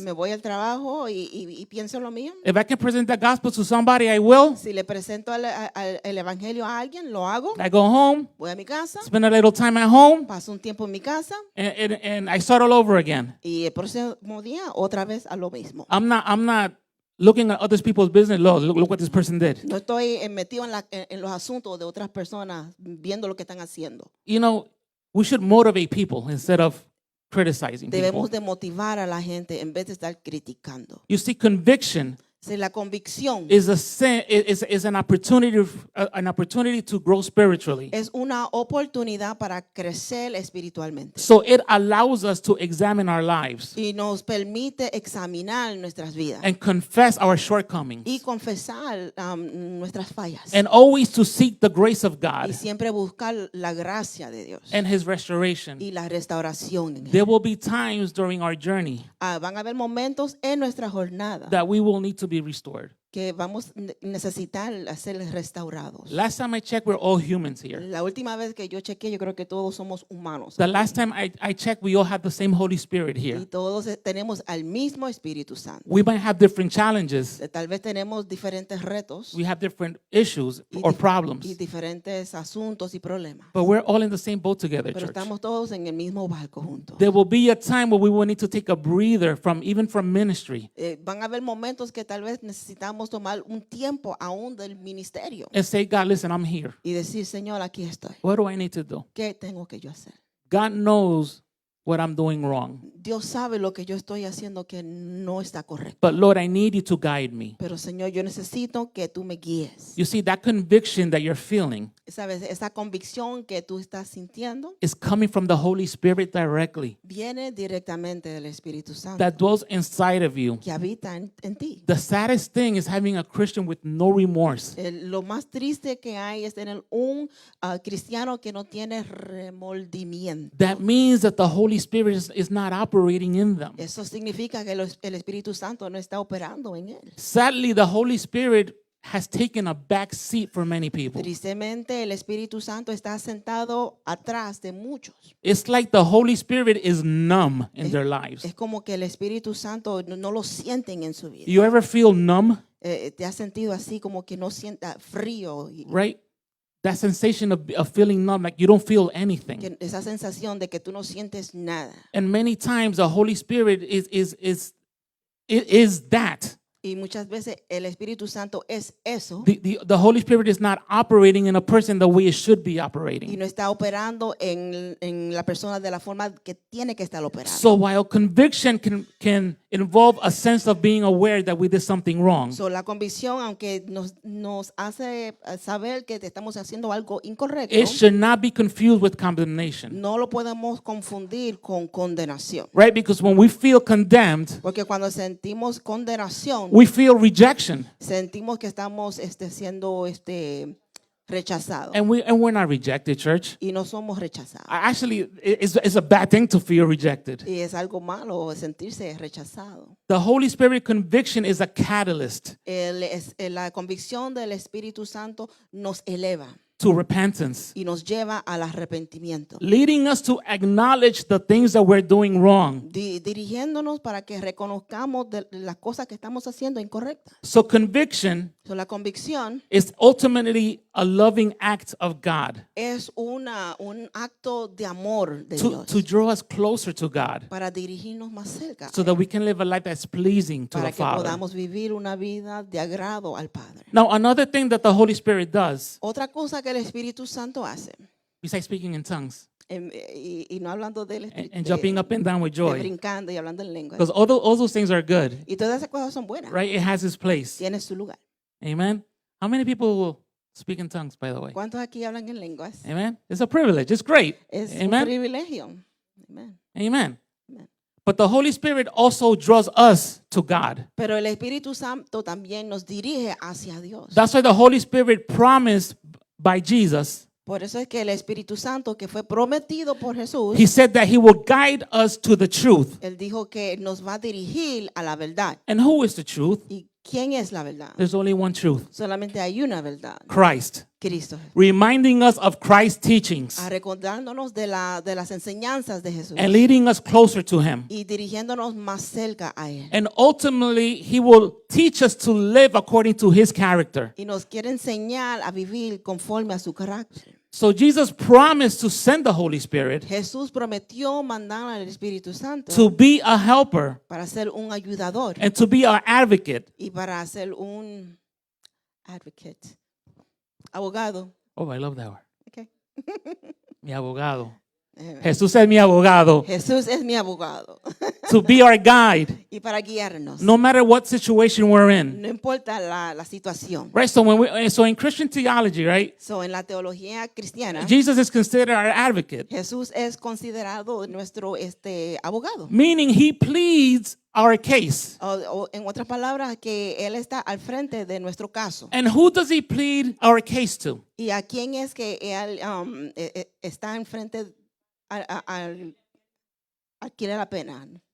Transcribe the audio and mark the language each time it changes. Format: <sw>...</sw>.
<es>me voy al trabajo y pienso en lo mío.</es> <en>If I can present the gospel to somebody, I will.</en> <es>Si le presento el evangelio a alguien, lo hago.</es> <en>I go home,</en> <es>Voy a mi casa,</es> <en>spend a little time at home,</en> <es>paso un tiempo en mi casa</es> <en>and I start all over again.</en> <es>y el próximo día otra vez a lo mismo.</es> <en>I'm not looking at other people's business. Look what this person did.</en> <es>No estoy metido en los asuntos de otras personas, viendo lo que están haciendo.</es> <en>You know, we should motivate people instead of criticizing people.</en> <es>Debemos de motivar a la gente en vez de estar criticando.</es> <en>You see, conviction</en> <es>Si la convicción</es> <en>is an opportunity to grow spiritually.</en> <es>es una oportunidad para crecer espiritualmente</es> <en>So it allows us to examine our lives y nos permite examinar nuestras vidas and confess our shortcomings</en> <es>confesar nuestras fallas</es> <en>and always to seek the grace of</en> <es>y</es> <en>God</en> <es>siempre buscar la gracia de Dios</es> <en>and his restoration.</en> <es>y la restauración en él.</es> <en>There will be times during our journey</en> <es>Van a haber momentos en nuestra jornada</es> <en>that we will need to be restored.</en> <es>que vamos a necesitar ser restaurados.</es> <en>Last time I checked, we're all humans here.</en> <es>La última vez que yo chequeé, yo creo que todos somos humanos.</es> <en>The last time I checked, we all have the same Holy Spirit</en> <es>Y</es> <en>here.</en> <es>todos tenemos al mismo Espíritu Santo.</es> <en>We might have different challenges.</en> <es>Tal vez tenemos diferentes retos</es> <en>We have different issues</en> <es>y,</es> <en>or</en> <es>y</es> <en>problems.</en> <es>diferentes asuntos y problemas.</es> <en>But we're all in the same boat together,</en> <es>Pero</es> <en>church.</en> <es>estamos todos en el mismo barco juntos.</es> <en>There will be a time where we will need to take a breather from ministry</en> <es>Van a haber momentos que tal vez necesitamos tomar un tiempo aún del ministerio</es> <en>and say, God, listen, I'm here.</en> <es>y decir, Señor, aquí estoy.</es> <en>What do I need to do?</en> <es>¿Qué tengo que yo hacer?</es> <en>God knows what I'm doing wrong.</en> <es>Dios sabe lo que yo estoy haciendo que no está correcto.</es> <en>But Lord, I need you to guide me.</en> <es>Pero Señor, yo necesito que tú me guíes.</es> <en>You see, that conviction that you're feeling</en> <es>¿Sabes? Esa convicción que tú estás sintiendo</es> <en>is coming from the Holy Spirit directly</en> <es>viene directamente del Espíritu Santo</es> <en>that dwells inside of you.</en> <es>que habita en ti.</es> <en>The saddest thing is having a Christian with no remorse.</en> <es>Lo más triste que hay es tener un cristiano que no tiene remordimiento.</es> <en>That means that the Holy Spirit is not operating in them.</en> <es>Eso significa que el Espíritu Santo no está operando en él.</es> <en>Sadly, the Holy Spirit has taken a back seat for many people.</en> <es>Tristemente, el Espíritu Santo está sentado atrás de muchos.</es> <en>It's like the Holy Spirit is numb in their lives.</en> <es>Es como que el Espíritu Santo no lo sienten en su vida.</es> <en>You ever feel numb,</en> <es>¿Te has sentido así como que no sienta frío?</es> <en>right? That sensation of feeling numb, like you don't feel anything.</en> <es>Esa sensación de que tú no sientes nada.</es> <en>And many times the Holy Spirit is that.</en> <es>Y muchas veces el Espíritu Santo es eso</es> <en>The Holy Spirit is not operating in a person the way it should be</en> <es>y</es> <en>operating.</en> <es>no está operando en la persona de la forma que tiene que estar operando.</es> <en>So while conviction can involve a sense of being aware that we did something wrong,</en> <es>So, la convicción, aunque nos hace saber que estamos haciendo algo incorrecto,</es> <en>it should not be confused with condemnation.</en> <es>no lo podemos confundir con condenación.</es> <en>Right? Because when we feel condemned,</en> <es>Porque cuando sentimos condenación,</es> <en>we feel rejection.</en> <es>sentimos que estamos siendo rechazados.</es> <en>And we're not rejected, church.</en> <es>Y no somos rechazados.</es> <en>Actually, it's a bad thing to feel rejected.</en> <es>Y es algo malo sentirse rechazado.</es> <en>The Holy Spirit conviction is a catalyst</en> <es>La convicción del Espíritu Santo nos eleva</es> <en>to repentance,</en> <es>y nos lleva al arrepentimiento,</es> <en>leading us to acknowledge the things that we're doing wrong.</en> <es>dirigiéndonos para que reconozcamos de las cosas que estamos haciendo incorrectas.</es> <en>So conviction</en> <es>So, la convicción</es> <en>is ultimately a loving act of God</en> <es>es un acto de amor de</es> <en>to</en> <es>Dios</es> <en>draw us closer to God</en> <es>para dirigirnos más cerca,</es> <en>so that we can live a life that's pleasing to</en> <es>para</es> <en>the</en> <es>que</es> <en>Father.</en> <es>podamos vivir una vida de agrado al Padre.</es> <en>Now, another thing that the Holy Spirit does,</en> <es>Otra cosa que el Espíritu Santo hace,</es> <en>besides speaking in tongues</en> <es>y no hablando del</es> <en>and jumping up and down with joy,</en> <es>brincando y hablando en lengua,</es> <en>because all those things are good,</en> <es>y todas esas cosas son buenas,</es> <en>right? It has its place.</en> <es>tiene su lugar. Amen.</es> <en>How many people will speak in tongues, by the way?</en> <es>¿Cuántos aquí hablan en lenguas?</es> <en>Amen. It's a privilege. It's great.</en> <es>Es un Amen. privilegio. Amen. Amen. Amen.</es> <en>But the Holy Spirit also draws us to God.</en> <es>Pero el Espíritu Santo también nos dirige hacia Dios.</es> <en>That's why the Holy Spirit promised by Jesus.</en> <es>Por eso es que el Espíritu Santo que fue prometido por Jesús,</es> <en>He said that He will guide us to the truth.</en> <es>Él dijo que nos va a dirigir a la verdad.</es> <en>And who is the truth?</en> <es>¿Y quién es la verdad?</es> <en>There's only one truth,</en> <es>Solamente hay una verdad,</es> <en>Christ.</en> <es>Cristo.</es> <en>Reminding us of Christ's teachings</en> <es>Recordándonos de las enseñanzas de Jesús</es> <en>and leading us closer to Him.</en> <es>y dirigiéndonos más cerca a Él.</es> <en>And ultimately, He will teach us to live according to His character.</en> <es>Y nos quiere enseñar a vivir conforme a su carácter.</es> <en>So Jesus promised to send the Holy Spirit</en> <es>Jesús prometió mandar al Espíritu Santo</es> <en>to be a helper</en> <es>para ser un ayudador</es> <en>and to be our advocate.</en> <es>y para ser un abogado.</es> <en>Oh, I love that word. Okay.</en> <es>Mi abogado. Jesús es mi abogado. Jesús es mi abogado</es> <en>To be our guide,</en> <es>y para guiarnos.</es> <en>no matter what situation we're in.</en> <es>No importa la situación.</es> <en>Right? So in Christian theology, right?</en> <es>So, en la teología cristiana,</es> <en>Jesus is considered our advocate,</en> <es>Jesús es considerado nuestro abogado.</es> <en>meaning He pleads our case.</en> <es>O en otras palabras, que Él está al frente de nuestro caso.</es> <en>And who does He plead our case to?</en> <es>¿Y a quién es que Él está enfrente al quiere la pena?</es>